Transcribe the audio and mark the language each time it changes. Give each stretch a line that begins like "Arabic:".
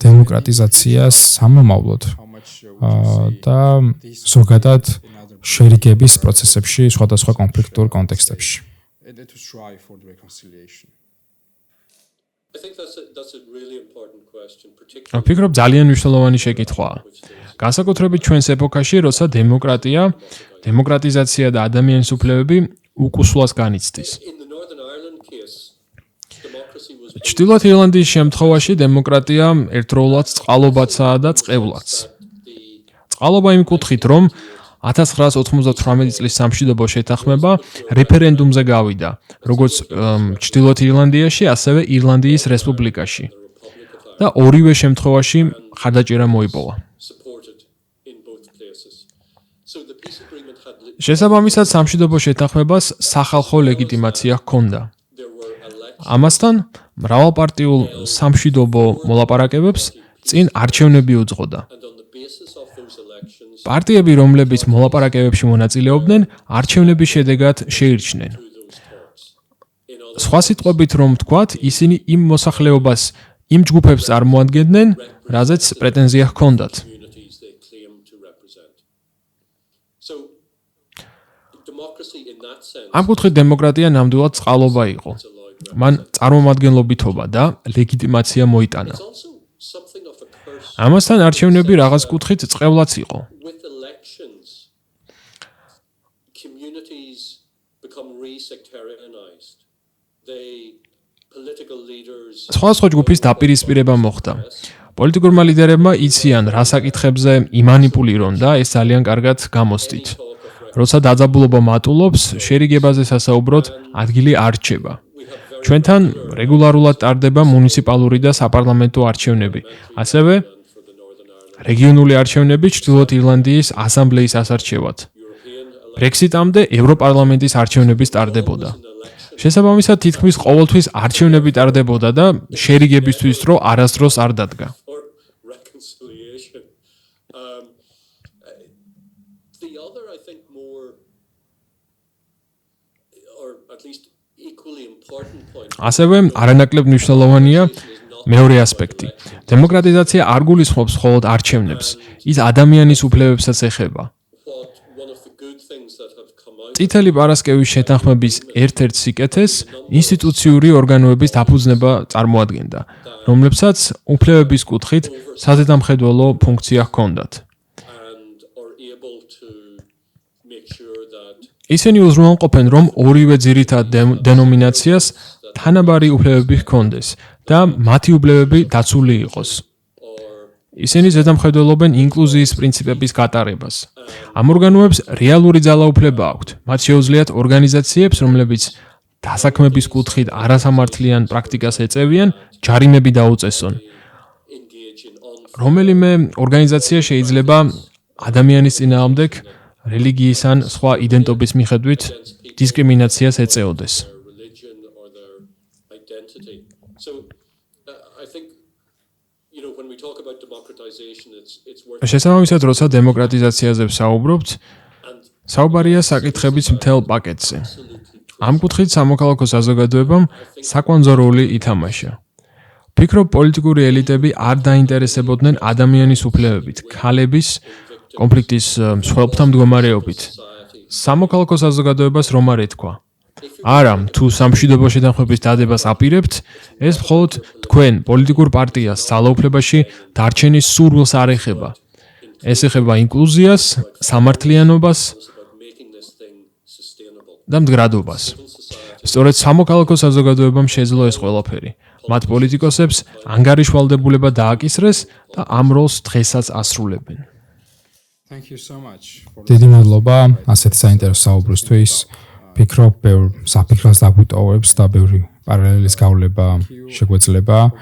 Georgian: დემოკრატიზაციას სამომავლოდ
English: how much would you
Georgian: და ზოგადად შერიგების პროცესებში სხვადასხვა კონფლიქტურ კონტექსტებში.
English: say to strive for the reconciliation? I think that's a really important question, particularly
Georgian: ვფიქრობ ძალიან მნიშვნელოვანი შეკითხვაა. განსაკუთრებით ჩვენს ეპოქაში, როცა დემოკრატიზაცია და ადამიანის უფლებები უკუსლას განიცდის.
English: in the Northern Ireland case, democracy was
Georgian: ჩრდილოეთ ირლანდიის შემთხვევაში დემოკრატია ერთდროულად წყალობაცაა და წყევლაც. წყალობა იმ კუთხით, რომ 1998 წლის სამშვიდობო შეთანხმება რეფერენდუმზე გავიდა, როგორც ჩრდილოეთ ირლანდიაში, ასევე ირლანდიის რესპუბლიკაში. და ორივე შემთხვევაში ხარდაჭერა მოიპოვა.
English: supported in both places. So the peace agreement had
Georgian: შესაბამისად, სამშვიდობო შეთანხმებას სახალხო ლეგიტიმაცია ჰქონდა.
English: there were elections
Georgian: ამასთან, მრავალპარტიულ სამშვიდობო მოლაპარაკებებს წინ არჩევნები უძღოდა.
English: and on the basis of those elections
Georgian: პარტიები, რომლებიც მოლაპარაკებებში მონაწილეობდნენ, არჩევნების შედეგად შეირჩნენ.
English: through those talks. In other
Georgian: სხვა სიტყვებით რომ ვთქვათ, ისინი იმ მოსახლეობას, იმ ჯგუფებს წარმოადგენდნენ, რაზეც პრეტენზია ჰქონდათ.
English: communities they claim to represent. So democracy in that sense
Georgian: ამ კუთხით დემოკრატია ნამდვილად წყალობა იყო.
English: allowed
Georgian: მან წარმომადგენლობითობა და ლეგიტიმაცია მოიტანა.
English: It's also something of a curse
Georgian: ამასთან არჩევნები რაღაც კუთხით წყევლაც იყო.
English: with elections. Communities become re-sectarianized. They political leaders
Georgian: სხვადასხვა ჯგუფის დაპირისპირება მოხდა. პოლიტიკურმა ლიდერებმა იციან, რა საკითხებზე იმანიპულირონ და ეს ძალიან კარგად გამოსდით.
English: talk of
Georgian: როცა დაძაბულობა მატულობს, შერიგებაზე სასაუბროდ ადგილი არ რჩება. ჩვენთან რეგულარულად ტარდება მუნიციპალური და საპარლამენტო არჩევნები, ასევე
English: for the Northern Ireland
Georgian: რეგიონული არჩევნები ჩრდილოეთ ირლანდიის ასამბლეის ასარჩევად.
English: European
Georgian: ბრექსიტამდე ევროპარლამენტის არჩევნები ტარდებოდა. შესაბამისად, თითქმის ყოველთვის არჩევნები ტარდებოდა და შერიგებისთვის დრო არასდროს არ დადგა.
English: or reconciliation. The other, I think, more or at least equally important point
Georgian: ასევე არანაკლებ მნიშვნელოვანია მეორე ასპექტი. დემოკრატიზაცია არ გულისხმობს მხოლოდ არჩევნებს, ის ადამიანის უფლებებსაც ეხება.
English: what one of the good things that have come out
Georgian: წითელი პარასკევის შეთანხმების ერთ-ერთ სიკეთეს ინსტიტუციური ორგანოების დაფუძნება წარმოადგენდა, რომლებსაც უფლებების კუთხით საზედამხედველო ფუნქცია ჰქონდათ.
English: and are able to make sure that
Georgian: ისინი უზრუნველყოფენ, რომ ორივე ძირითად დენომინაციას თანაბარი უფლებები ჰქონდეს და მათი უფლებები დაცული იყოს. ისინი ზედამხედველობენ ინკლუზიის პრინციპების გატარებას. ამ ორგანოებს რეალური ძალაუფლება აქვთ. მათ შეუძლიათ ორგანიზაციებს, რომლებიც დასაქმების კუთხით არასამართლიან პრაქტიკას ეწევიან, ჯარიმები დაუწესონ.
English: engage in
Georgian: რომელიმე ორგანიზაცია შეიძლება ადამიანის წინააღმდეგ რელიგიის ან სხვა იდენტობის მიხედვით დისკრიმინაციას ეწეოდეს.
English: their religion or their identity. So I think when we talk about democratization it's worth
Georgian: შესაბამისად, როცა დემოკრატიზაციაზე ვსაუბრობთ,
English: and
Georgian: საუბარია საკითხების მთელ პაკეტზე.
English: absolutely
Georgian: ამ კუთხით სამოქალაქო საზოგადოებამ საკვანძო როლი ითამაშა. ფიქრობ, პოლიტიკური ელიტები არ დაინტერესებოდნენ ადამიანის უფლებებით, ქალების კონფლიქტის მსხვერპლთა მდგომარეობით. სამოქალაქო საზოგადოებას რომ არ ეთქვა. არა, თუ სამშვიდობო შეთანხმების დადებას აპირებთ, ეს მხოლოდ თქვენ პოლიტიკურ პარტიას ძალაუფლებაში დარჩენის სურვილს არ ეხება. ეს ეხება ინკლუზიას, სამართლიანობას
English: about making this thing sustainable.
Georgian: და მდგრადობას. სწორედ სამოქალაქო საზოგადოებამ შეძლო ეს ყველაფერი. მათ პოლიტიკოსებს ანგარიშვალდებულება დააკისრეს და ამ როლს დღესაც ასრულებენ.
English: Thank you so much for
Georgian: დიდი მადლობა ასეთ საინტერესო საუბრისთვის. ფიქრობ, ბევრ საფიქროს დაგვიტოვებს და ბევრი პარალელის გავლება შეგვეძლება.